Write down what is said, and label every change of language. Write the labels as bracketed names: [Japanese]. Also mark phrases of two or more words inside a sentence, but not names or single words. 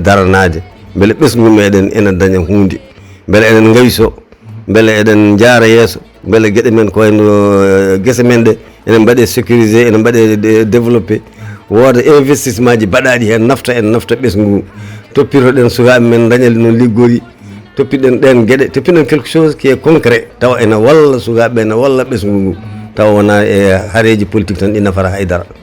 [Fula] daranade beele ɓesgu meɗen ene daña hunde beele eɗen gayso beele eɗen jaara yeeso beele gueɗe men ko wayno guese men ɗe ene mbaɗe sécurisé ene mbaɗe développé wooda investissement ji baɗaɗi hen nafta ɓesgu toppitoɗen sukaɓe men dañal no liggori toppiɗen ɗen gueɗe toppiɗen [French] quelque chose qui est concret [Fula] tawa ene walla sukaɓe ene walla ɓesgu ngu tawa wona e haareji politique tan ɗi nafata haydara